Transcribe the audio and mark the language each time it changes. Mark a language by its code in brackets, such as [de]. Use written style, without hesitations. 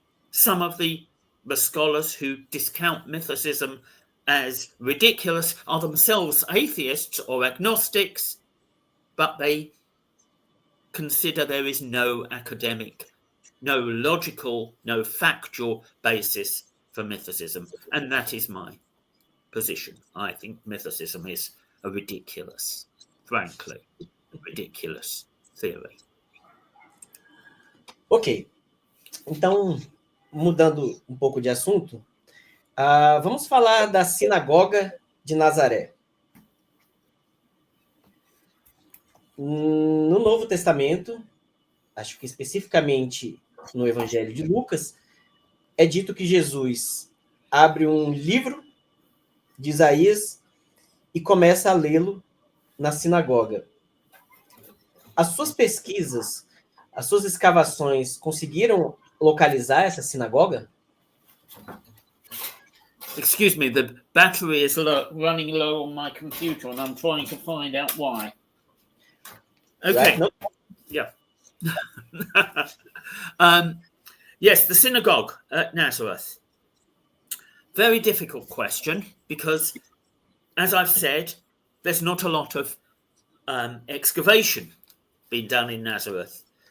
[en] Some of the scholars who discount mythicism as ridiculous are themselves atheists or agnostics, but they consider there is no academic, no logical, no factual basis for mythicism. And that is my position. I think mythicism is a ridiculous, frankly, ridiculous theory. Ok. [pt] Então, mudando um pouco de assunto, vamos falar da sinagoga de Nazaré. No Novo Testamento, acho que especificamente no Evangelho de Lucas, é dito que Jesus abre um livro de Isaías e começa a lê-lo na sinagoga. As suas pesquisas, as suas escavações conseguiram localizar essa sinagoga? [en] Excuse me, the battery is running low on my computer and I'm trying to find out why. Okay. Right? No? Yeah. Yes, the synagogue at Nazareth. Very difficult question because, as I've said, there's not a lot of excavation being done in Nazareth.